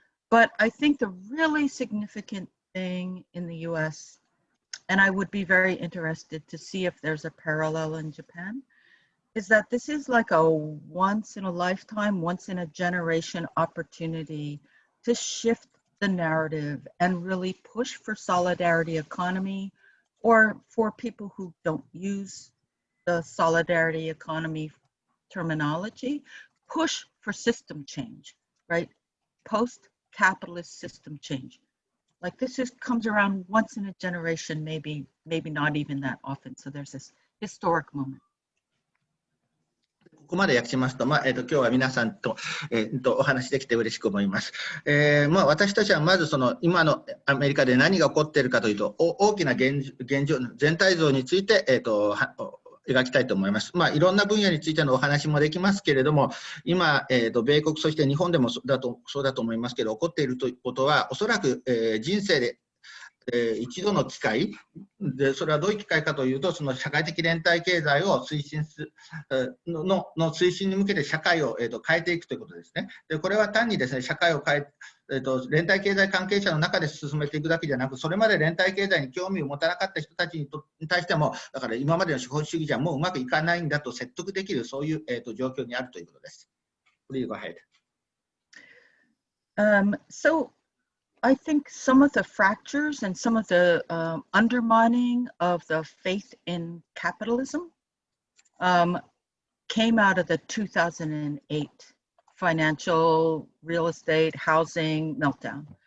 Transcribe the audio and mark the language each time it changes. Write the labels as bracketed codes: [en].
[en] But I think the really significant thing in the US, and I would be very interested to see if there's a parallel in Japan, is that this is like a once in a lifetime, once in a generation opportunity to shift the narrative and really push for solidarity economy, or for people who don't use the solidarity economy terminology, push for system change, right? Post-capitalist system change. Like this comes around once in a generation, maybe not even that often. So there's this historic moment. [ja] ここまで訳しますと、今日は皆さんと、お話できて嬉しく思います。私たちはまず今のアメリカで何が起こっているかというと、大きな現状、全体像について、描きたいと思います。いろんな分野についてのお話もできますけれども、今、米国、そして日本でもそうだと思いますけど、起こっているということは、おそらく、人生で一度の機会で、それはどういう機会かというと、その社会的連帯経済を推進の推進に向けて社会を変えていくということですね。で、これは単にですね、社会を変え、連帯経済関係者の中で進めていくだけじゃなく、それまで連帯経済に興味を持たなかった人たちに対しても、だから今までの資本主義じゃもううまくいかないんだと説得できる、そういう状況にあるということです。 [en] Please go ahead. So I think some of the fractures and some of the undermining of the faith in capitalism came out of the 2008 financial, real estate, housing meltdown.